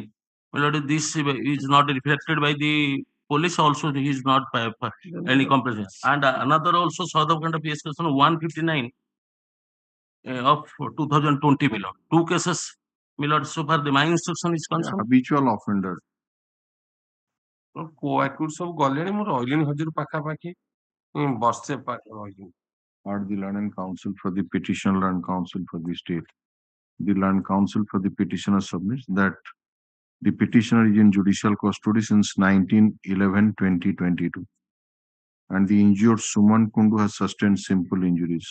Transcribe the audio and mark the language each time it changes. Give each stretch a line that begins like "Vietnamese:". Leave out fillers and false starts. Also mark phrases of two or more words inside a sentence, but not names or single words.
English: My lord, this is not reflected by the police. Also, he is not any complaint. And another also South of Kunta PS case 159 of 2020. My lord, 2 cases. My lord, so far the my instruction is concerned. Habitual offender.
Odia: କୋଆକୁଡ ସବୁ ଗଲେଣି ମୁଁ ରହିଲିଣି ହଜୁର ପାଖାପାଖି ବର୍ଷେ ରହିଲିଣି.
English: Or the learned counsel for the petitioner and counsel for the state. The learned counsel for the petitioner submits that the petitioner is in judicial custody since 19/11/2022, and the injured Suman Kundu has sustained simple injuries.